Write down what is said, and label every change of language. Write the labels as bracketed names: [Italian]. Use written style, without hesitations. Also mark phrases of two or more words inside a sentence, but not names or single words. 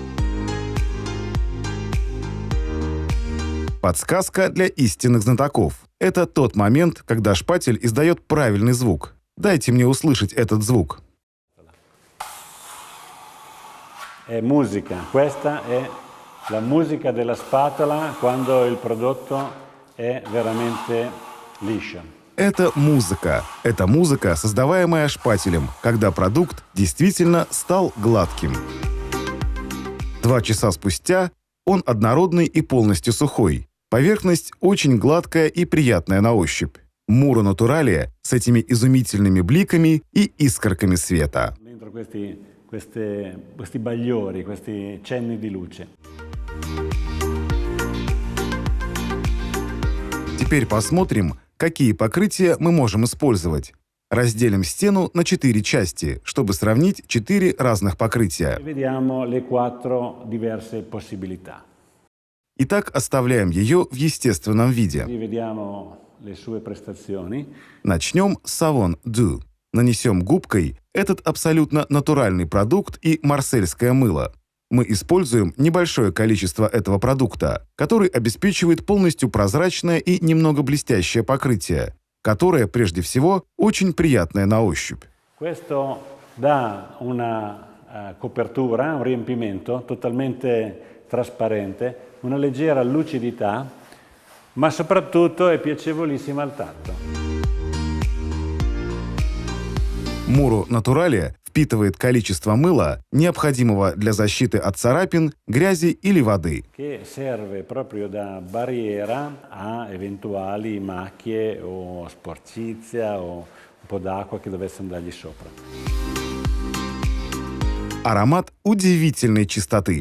[Russian] Подсказка для истинных знатоков. Это тот момент, когда шпатель издает правильный звук. Дайте мне услышать этот звук. [Italian] È musica, questa è la musica della spatola quando il prodotto è veramente liscio. [Russian] Это музыка. Это музыка, создаваемая шпателем, когда продукт действительно стал гладким. 2 часа спустя он однородный и полностью сухой. Поверхность очень гладкая и приятная на ощупь. Muro Naturalia с этими изумительными бликами и искорками света. [Italian] Dentro questi bagliori, questi cenni di luce. [Russian] Теперь посмотрим, какие покрытия мы можем использовать. Разделим стену на 4 части, чтобы сравнить 4 разных покрытия. [Italian] Vediamo le 4 diverse possibilità. [Russian] Итак, оставляем ее в естественном виде. [Italian] Vediamo le sue prestazioni. [Russian] Начнем с Savon Doux. Нанесем губкой этот абсолютно натуральный продукт и марсельское мыло. Мы используем небольшое количество этого продукта, который обеспечивает полностью прозрачное и немного блестящее покрытие, которое, прежде всего, очень приятное на ощупь. [Italian] Questo dà una copertura, un riempimento totalmente trasparente, una leggera lucidità, ma soprattutto è piacevolissima al tatto. [Russian] Muro Naturalia впитывает количество мыла, необходимого для защиты от царапин, грязи или воды. [Italian] Che serve proprio da barriera a eventuali macchie o sporcizia o un po' d'acqua che dovesse andargli sopra. [Russian] Аромат удивительной чистоты.